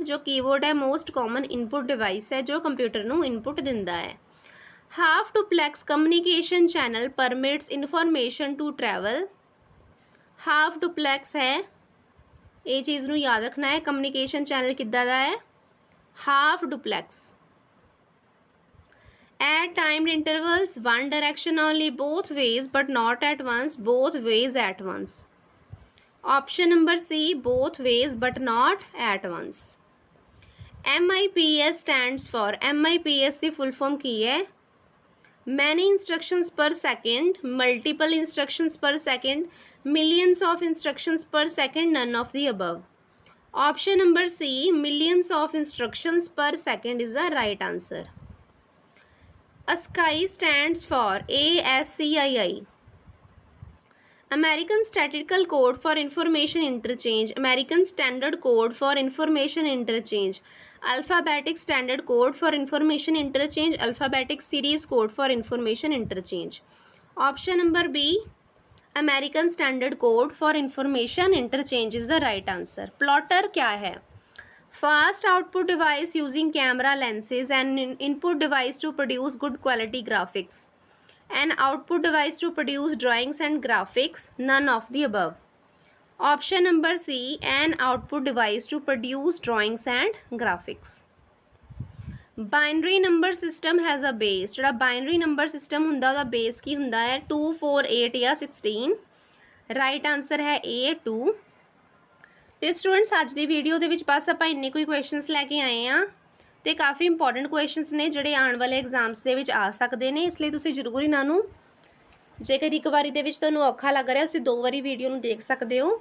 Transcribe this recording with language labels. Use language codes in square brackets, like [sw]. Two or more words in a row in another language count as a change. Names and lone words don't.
[pa] ਜੋ ਕੀਬੋਰਡ ਹੈ [en] most common input device [pa] ਹੈ ਜੋ ਕੰਪਿਊਟਰ ਨੂੰ ਇਨਪੁਟ ਦਿੰਦਾ ਹੈ। [en] half duplex communication channel permits information to travel. half duplex [pa] ਹੈ, ਇਹ ਚੀਜ਼ ਨੂੰ ਯਾਦ ਰੱਖਣਾ ਹੈ। [en] communication channel [pa] ਕਿੱਦਾਂ ਦਾ ਹੈ? [en] half duplex. At timed intervals, one direction only, both ways but not at once, both ways at once. Option number C, both ways but not at once. MIPS stands for, MIPS ਦੀ full form [pa] ਕੀ ਹੈ? [en] Many instructions per second, multiple instructions per second, millions of instructions per second, none of the above. Option number C, millions of instructions per second is the right answer. ASCII stands for, ASCII. American Statistical Code for Information Interchange, American Standard Code for Information Interchange, Alphabetic Standard Code for Information Interchange, Alphabetic Series Code for Information Interchange. Option number B, American Standard Code for Information Interchange is the right answer. [hi] Plotter क्या है? [en] Fast output device using camera lenses and input device to produce good quality graphics. An output device to produce drawings and graphics, none of the above. Option number C, an output device to produce drawings and graphics. Binary number system has a base. [pa] ਜਿਹੜਾ [en] binary number system [pa] ਹੁੰਦਾ ਉਹਦਾ base ਕੀ ਹੁੰਦਾ ਹੈ? 2, 4, 8 ਜਾਂ 16। [en] right answer [pa] ਹੈ A, 2। ਤੇ ਸਟੂਡੈਂਟਸ ਅੱਜ ਦੀ ਵੀਡੀਓ ਦੇ ਵਿੱਚ ਬਸ ਆਪਾਂ ਇੰਨੇ ਕੋਈ ਕੁਐਸਚਨਸ ਲੈ ਕੇ ਆਏ ਆ ਤੇ ਕਾਫੀ [en] important questions [pa] ਨੇ ਜਿਹੜੇ ਆਉਣ ਵਾਲੇ ਐਗਜ਼ਾਮਸ ਦੇ ਵਿੱਚ ਆ ਸਕਦੇ ਨੇ। ਇਸ ਲਈ ਤੁਸੀਂ ਜ਼ਰੂਰ ਇਹਨਾਂ ਨੂੰ, ਜੇਕਰ ਇੱਕ ਵਾਰੀ ਦੇ ਵਿੱਚ ਤੁਹਾਨੂੰ ਔਖਾ ਲੱਗ ਰਿਹਾ ਤੁਸੀਂ 2 ਵਾਰੀ ਵੀਡੀਓ ਨੂੰ ਦੇਖ ਸਕਦੇ ਹੋ।